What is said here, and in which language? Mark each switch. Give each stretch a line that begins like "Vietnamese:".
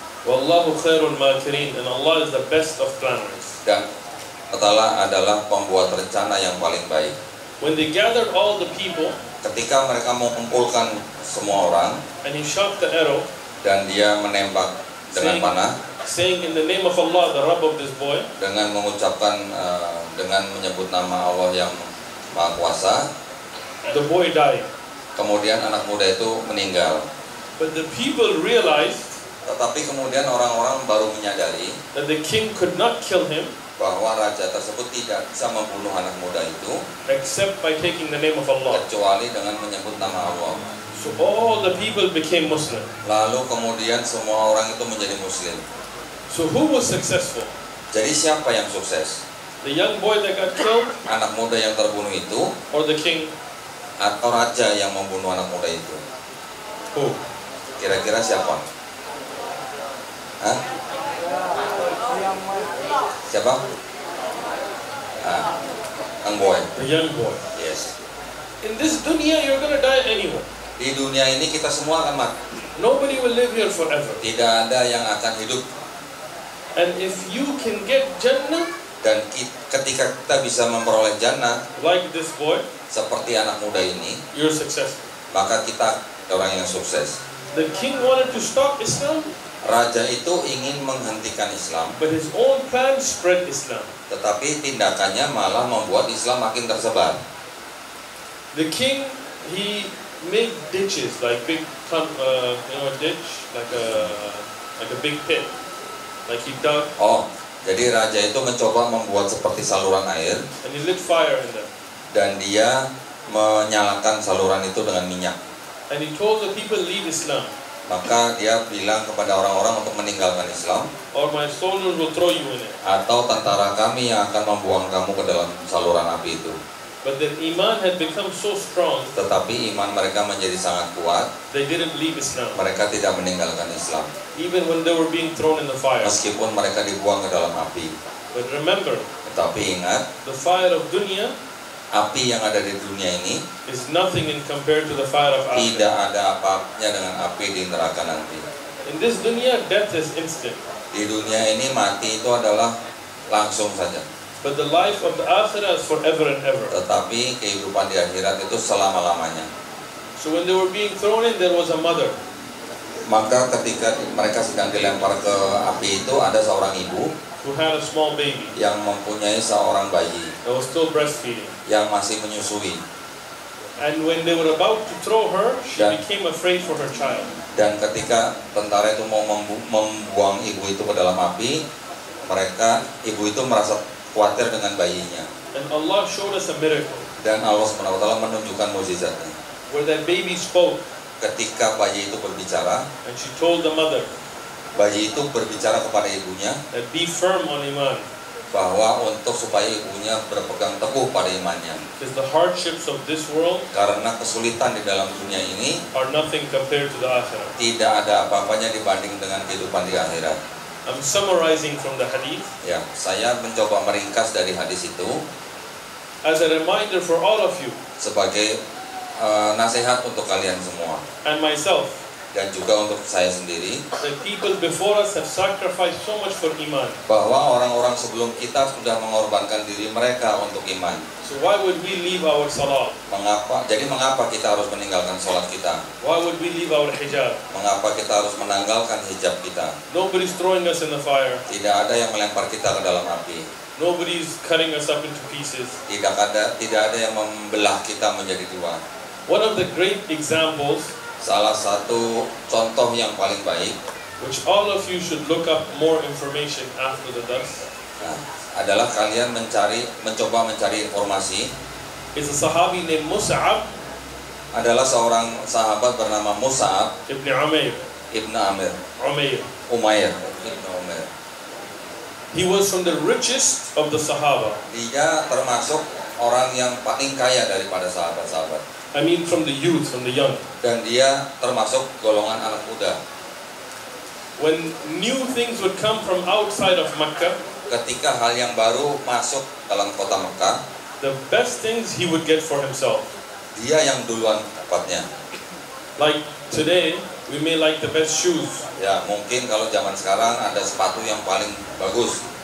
Arabic: Wallahu khairul makirin,
English: and Allah is the best of planners.
Indonesian: Dan Allah adalah pembuat rencana yang paling baik.
English: When they gathered all the people,
Indonesian: ketika mereka mengumpulkan semua orang,
English: and he shot the arrow,
Indonesian: dan dia menembak dengan panah,
English: saying in the name of Allah, the Rabb of this boy,
Indonesian: dengan mengucapkan dengan menyebut nama Allah yang Maha Kuasa,
English: the boy died.
Indonesian: Kemudian anak muda itu meninggal.
English: But the people realized,
Indonesian: tetapi kemudian orang-orang baru menyadari
English: that the king could not kill him,
Indonesian: bahwa raja tersebut tidak bisa membunuh anak muda itu
English: except by taking the name of Allah.
Indonesian: kecuali dengan menyebut nama Allah.
English: So all the people became Muslim.
Indonesian: Lalu kemudian semua orang itu menjadi Muslim.
English: So who was successful?
Indonesian: Jadi siapa yang sukses?
English: The young boy that got killed,
Indonesian: Anak muda yang terbunuh itu,
English: or the king?
Indonesian: atau raja yang membunuh anak muda itu?
English: Who?
Indonesian: Kira-kira siapa? Hah? Siapa?
English: Young boy. The young boy. Yes. In this dunya, you're gonna die anyway.
Indonesian: Di dunia ini kita semua akan mati.
English: Nobody will live here forever.
Indonesian: Tidak ada yang akan hidup.
English: And if you can get Jannah,
Indonesian: Dan ketika kita bisa memperoleh jannah
English: like this boy,
Indonesian: seperti anak muda ini,
English: you're successful.
Indonesian: maka kita orang yang sukses.
English: The king wanted to stop Islam,
Indonesian: Raja itu ingin menghentikan Islam,
English: but his own plan spread Islam.
Indonesian: tetapi tindakannya malah membuat Islam makin tersebar.
English: The king, he made ditches, like big, a ditch, like a big pit, like he dug,
Indonesian: Oh, jadi raja itu mencoba membuat seperti saluran air
English: and he lit fire in them.
Indonesian: dan dia menyalakan saluran itu dengan minyak.
English: And he told the people, leave Islam,
Indonesian: Maka dia bilang kepada orang-orang untuk meninggalkan Islam,
English: or my soldiers will throw you in it.
Indonesian: atau tentara kami yang akan membuang kamu ke dalam saluran api itu.
English: But their iman had become so strong,
Indonesian: Tetapi iman mereka menjadi sangat kuat,
English: they didn't leave Islam,
Indonesian: mereka tidak meninggalkan Islam.
English: even when they were being thrown in the fire.
Indonesian: Meskipun mereka dibuang ke dalam api.
English: But remember,
Indonesian: Tetapi ingat,
English: the fire of dunya
Indonesian: api yang ada di dunia ini
English: is nothing in compared to the fire of
Indonesian: tidak
English: akhirah.
Indonesian: ada apa-apanya dengan api di neraka nanti.
English: In this dunya, death is instant.
Indonesian: Di dunia ini mati itu adalah langsung saja.
English: But the life of the akhirah is forever and ever.
Indonesian: Tetapi kehidupan di akhirat itu selama-lamanya.
English: So when they were being thrown in, there was a mother.
Indonesian: Maka ketika mereka sedang dilempar ke api itu, ada seorang ibu
English: who had a small baby
Indonesian: yang mempunyai seorang bayi
English: that was still breastfeeding.
Indonesian: yang masih menyusui.
English: And when they were about to throw her, she
Indonesian: Dan-
English: became afraid for her child.
Indonesian: Dan ketika tentara itu mau membuang ibu itu ke dalam api, ibu itu merasa khawatir dengan bayinya.
English: And Allah showed us a miracle
Indonesian: Dan Allah SWT menunjukkan mukjizatnya.
English: where that baby spoke,
Indonesian: Ketika bayi itu berbicara,
English: and she told the mother
Indonesian: bayi itu berbicara kepada ibunya
English: that be firm on iman,
Indonesian: bahwa supaya ibunya berpegang teguh pada imannya.
English: because the hardships of this world
Indonesian: Karena kesulitan di dalam dunia ini
English: are nothing compared to the akhirah.
Indonesian: tidak ada apa-apanya dibanding dengan kehidupan di akhirat.
English: I'm summarizing from the hadith
Indonesian: Ya, saya mencoba meringkas dari hadis itu
English: as a reminder for all of you
Indonesian: sebagai nasihat untuk kalian semua
English: and myself
Indonesian: dan juga untuk saya sendiri,
English: that people before us have sacrificed so much for iman.
Indonesian: bahwa orang-orang sebelum kita sudah mengorbankan diri mereka untuk iman.
English: So why would we leave our salah?
Indonesian: Mengapa kita harus meninggalkan sholat kita?
English: Why would we leave our hijab?
Indonesian: Mengapa kita harus menanggalkan hijab kita?
English: Nobody's throwing us in the fire.
Indonesian: Tidak ada yang melempar kita ke dalam api.
English: Nobody's cutting us up into pieces.
Indonesian: Tidak ada yang membelah kita menjadi dua.
English: One of the great examples,
Indonesian: Salah satu contoh yang paling baik,
English: which all of you should look up more information after the dars,
Indonesian: adalah kalian mencoba mencari informasi.
English: is a Sahabi named Mus'ab
Indonesian: Adalah seorang sahabat bernama Mus'ab
English: ibn Umair.
Indonesian: ibn Amir, Umair ibn Umair.
English: He was from the richest of the Sahaba.
Indonesian: Dia termasuk orang yang paling kaya daripada sahabat-sahabat.
English: I mean from the youth, from the young.
Indonesian: Dan dia termasuk golongan anak muda.
English: When new things would come from outside of Mecca,
Indonesian: Ketika hal yang baru masuk dalam kota Mekah,
English: the best things he would get for himself.
Indonesian: dia yang duluan dapatnya.
English: Like today, we may like the best shoes.
Indonesian: Ya, mungkin kalau zaman sekarang ada sepatu yang paling bagus.